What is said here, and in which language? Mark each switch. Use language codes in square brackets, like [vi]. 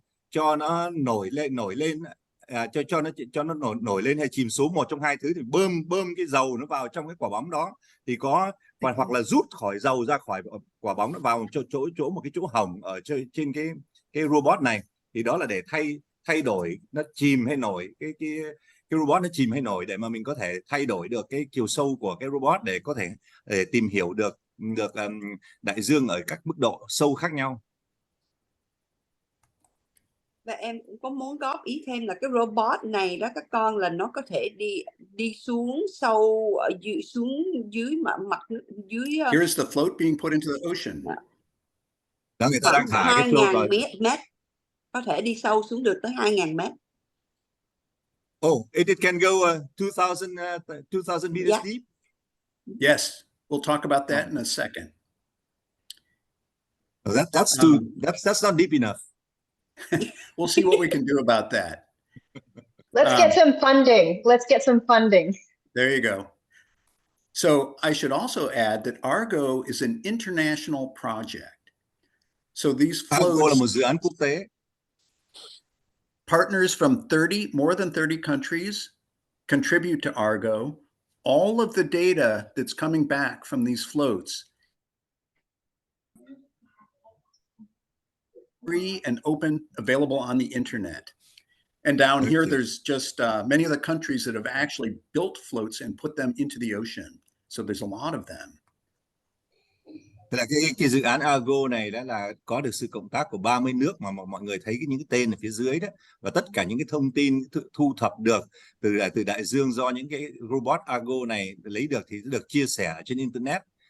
[vi] cho nó nổi lên cho nó nổi lên hay chìm xuống, một trong hai thứ, thì bơm cái dầu nó vào trong cái quả bóng đó, thì hoặc là rút khỏi dầu ra khỏi quả bóng, nó vào chỗ một cái chỗ hổng ở trên cái robot này, thì đó là để thay đổi nó chìm hay nổi, cái robot nó chìm hay nổi, để mà mình có thể thay đổi được cái chiều sâu của cái robot, để có thể tìm hiểu được đại dương ở các mức độ sâu khác nhau. Và em cũng có muốn góp ý thêm là cái robot này đó, các con là nó có thể đi xuống sâu ở xuống dưới mặt dưới. [en] Here's the float being put into the ocean. [vi] Đó, người ta đang thả cái float vào. 2.000 mét, có thể đi sâu xuống được tới 2.000 mét. [en] Oh, it can go 2,000 meters deep. Yes, we'll talk about that in a second. That's not deep enough. We'll see what we can do about that. Let's get some funding. Let's get some funding. There you go. So I should also add that Argo is an international project. So these [vi] Argo là một dự án quốc tế. [en] Partners from more than 30 countries contribute to Argo. All of the data that's coming back from these floats free and open, available on the internet. And down here, there's just many of the countries that have actually built floats and put them into the ocean. So there's a lot of them. [vi] Tức là cái dự án Argo này đó là có được sự cộng tác của 30 nước mà mọi người thấy những cái tên ở phía dưới đó, và tất cả những cái thông tin thu thập được từ đại dương do những cái robot Argo này lấy được thì được chia sẻ trên internet.